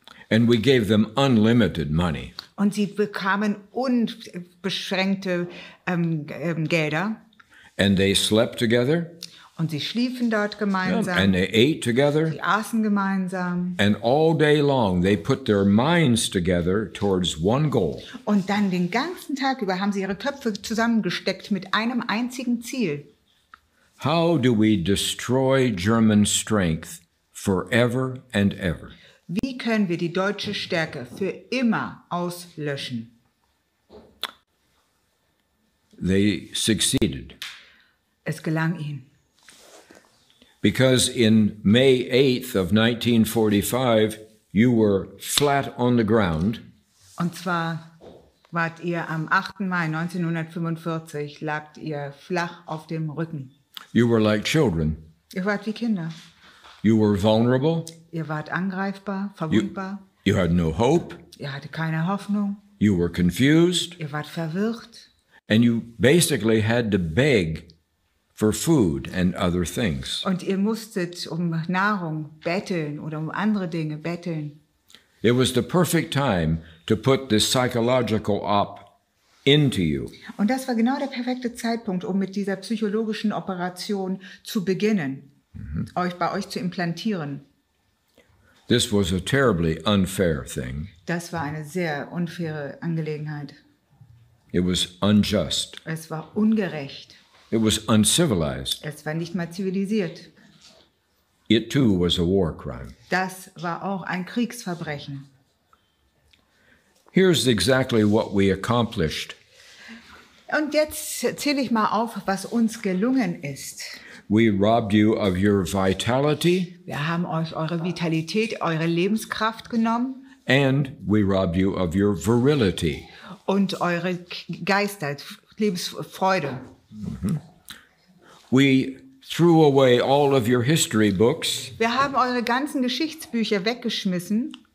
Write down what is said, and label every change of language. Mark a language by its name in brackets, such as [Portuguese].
[English] And we gave them unlimited money. [German] Und sie bekamen unbeschränkte Gelder. [English] And they slept together. [German] Und sie schliefen dort gemeinsam. [English] And they ate together. [German] Sie aßen gemeinsam. [English] And all day long they put their minds together towards one goal. [German] Und dann den ganzen Tag über haben sie ihre Köpfe zusammengesteckt mit einem einzigen Ziel. [English] How do we destroy German strength forever and ever? [German] Wie können wir die deutsche Stärke für immer auslöschen? [English] They succeeded. [German] Es gelang ihnen. [English] Because in May 8th of 1945, you were flat on the ground. [German] Und zwar wart ihr am 8. Mai 1945, lagt ihr flach auf dem Rücken. [English] You were like children. [German] Ihr wart wie Kinder. [English] You were vulnerable. [German] Ihr wart angreifbar, verwundbar. [English] You had no hope. [German] Ihr hattet keine Hoffnung. [English] You were confused. [German] Ihr wart verwirrt. [English] And you basically had to beg for food and other things. [German] Und ihr musstet um Nahrung betteln oder um andere Dinge betteln. [English] It was the perfect time to put this psychological op into you. [German] Und das war genau der perfekte Zeitpunkt, um mit dieser psychologischen Operation zu beginnen, bei euch zu implantieren. [English] This was a terribly unfair thing. [German] Das war eine sehr unfaire Angelegenheit. [English] It was unjust. [German] Es war ungerecht. [English] It was uncivilized. [German] Es war nicht mal zivilisiert. [English] It too was a war crime. [German] Das war auch ein Kriegsverbrechen. [English] Here's exactly what we accomplished. [German] Und jetzt zähle ich mal auf, was uns gelungen ist. [English] We robbed you of your vitality. [German] Wir haben euch eure Vitalität, eure Lebenskraft genommen. [English] And we robbed you of your virility. [German] Und eure Geistheit, Lebensfreude. [English] We threw away all of your history books. [German] Wir haben eure ganzen Geschichtsbücher weggeschmissen,